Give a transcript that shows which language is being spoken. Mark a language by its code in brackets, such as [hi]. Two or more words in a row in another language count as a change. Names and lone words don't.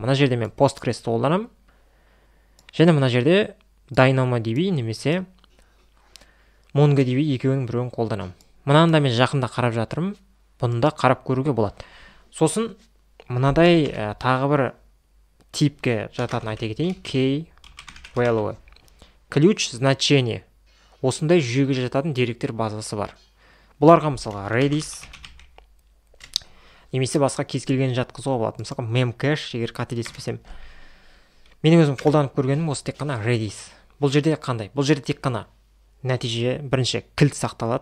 [kk] Мына жерде мен Postgres-ті қолданамын, және мына жерде DynamoDB немесе MongoDB екеуінің біреуін қолданамын. Мынаны да мен жақында қарап жатырмын. Бұны да қарап көруге болады. Сосын мынадай тағы бір типке жататын айта кетейін. [en] Key value. [ru] Ключ значение. [kk] Осындай жүйеге жататын деректер базасы бар. Бұларға мысалға Redis немесе басқа кез келген жатқызуға болады. Мысалға Memcache, егер қателеспесем. Менің өзім қолданып көргенім осы тек қана Redis. Бұл жерде қандай? Бұл жерде тек қана нәтиже бірінші кілт сақталады.